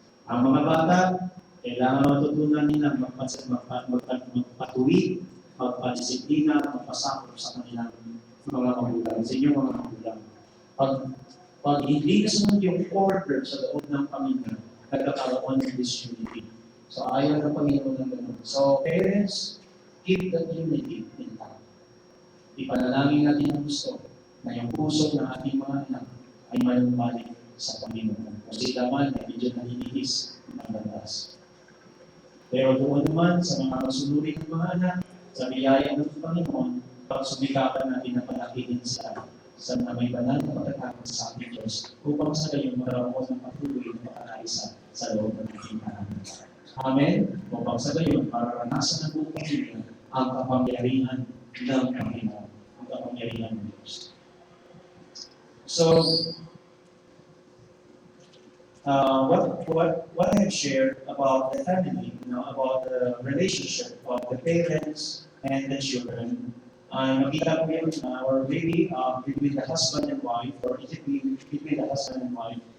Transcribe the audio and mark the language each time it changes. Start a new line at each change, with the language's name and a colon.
Filipino: Ang mga bata, kailangan matutunan nila magpatuwid, magpadisiplina, magpasakop sa kanilang mga magulang, sa inyong mga magulang. Pag hindi kasunod yung order sa loob ng pamilya, nagkakaroon ng disunity. So, ayaw ng Panginoon ng ganun.
English: So, parents, keep that unity intact.
Filipino: Ipanalangin natin ang gusto na yung puso ng ating mga anak ay manumbalik sa Panginoon. Kasi laman ay medyo naninihis ng bandas. Pero doon naman sa mga masunurin ng mga anak, sa biyaya ng Panginoon, pagsumikapan natin na palakihin sila sa may banal na pagkakataon sa ating Diyos upang sa kayo magkaroon ng patuloy na pagkakaisa sa loob ng ating tahanan. Amen? Upang sa gayon, mararanasan ng buong pamilya ang kapangyarihan ng Panginoon, ang kapangyarihan ng Diyos.
English: So, what I have shared about the family, about the relationship of the parents and the children,
Filipino: makita ko yun,
English: or maybe between the husband and wife, or it could be between the husband and wife.